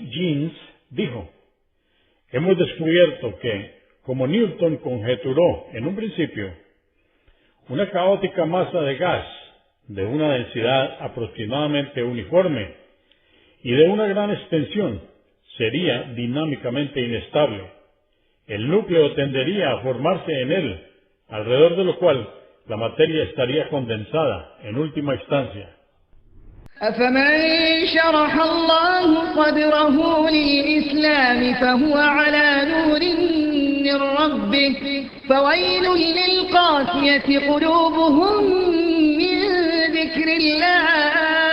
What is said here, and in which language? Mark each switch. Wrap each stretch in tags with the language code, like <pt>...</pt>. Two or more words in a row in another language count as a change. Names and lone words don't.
<es>Jeans dijo, hemos descubierto que, como Newton conjeturó en un principio, una caótica masa de gas de una densidad aproximadamente uniforme y de una gran extensión sería dinámicamente inestable. El núcleo tendería a formarse en él, alrededor de lo cual la materia estaría condensada en última instancia.</es> <ar>أفمن شرح الله صدره للإسلام فهو على نور من ربه فويل للقاسية قلوبهم من ذكر الله</ar>